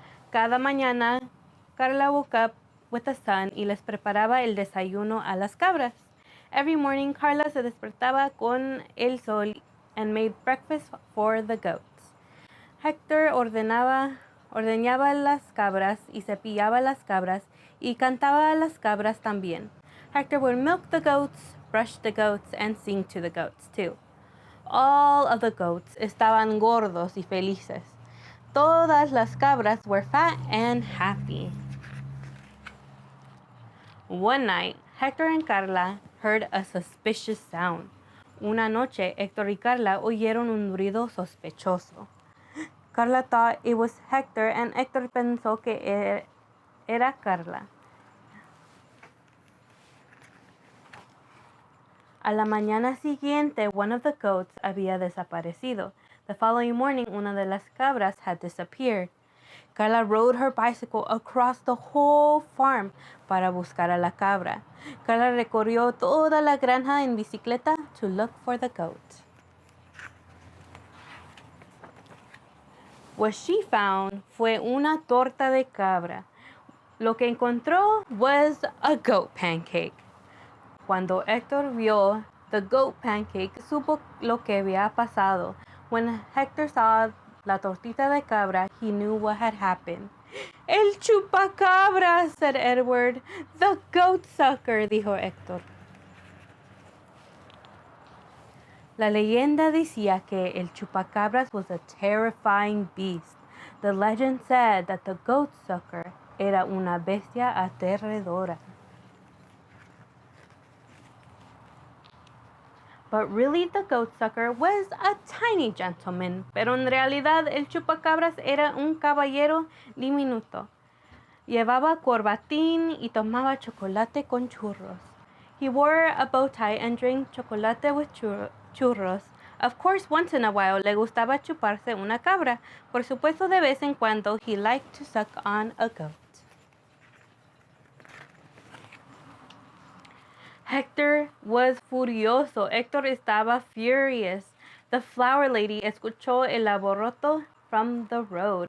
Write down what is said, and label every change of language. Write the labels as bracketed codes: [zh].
[es] Cada mañana, Carla [en] woke up with the sun [es] y les preparaba el desayuno a las cabras. [en] Every morning, Carla [es] se despertaba con el sol [en] and made breakfast for the goats. [es] Hector ordeñaba las cabras y cepillaba las cabras y cantaba a las cabras también. [en] Hector would milk the goats, brush the goats, and sing to the goats too. All of the goats [es] estaban gordos y felices. Todas las cabras [en] were fat and happy. One night, Hector and Carla heard a suspicious sound. [es] Una noche, Héctor y Carla oyeron un ruido sospechoso. [en] Carla thought it was Hector and Héctor [es] pensó que era [en] Carla. [es] A la mañana siguiente, [en] one of the goats [es] había desaparecido. [en] The following morning, [es] una de las cabras [en] had disappeared. Carla rode her bicycle across the whole farm [es] para buscar a la cabra. Carla recorrió toda la granja en bicicleta [en] to look for the goat. What she found [es] fue una torta de cabra. Lo que encontró [en] was a goat pancake. [es] Cuando Héctor vio [en] the goat pancake, [es] supo lo que había pasado. [en] When Hector saw [es] la tortita de cabra, [en] he knew what had happened. [es] El chupacabra, [en] said Edward. The goat sucker, [es] dijo Héctor. La leyenda decía que el chupacabras [en] was a terrifying beast. The legend said that the goat sucker [es] era una bestia aterradora. [en] But really the goat sucker was a tiny gentleman. [es] Pero en realidad el chupacabras era un caballero diminuto. Llevaba corbatín y tomaba chocolate con churros. [en] He wore a bow tie and drank chocolate with churros. Of course, once in a while [es] le gustaba chuparse una cabra. Por supuesto, de vez en cuando [en] he liked to suck on a goat. Hector was furioso. Héctor estaba furious. The flower lady [es] escuchó el alboroto [en] from the road.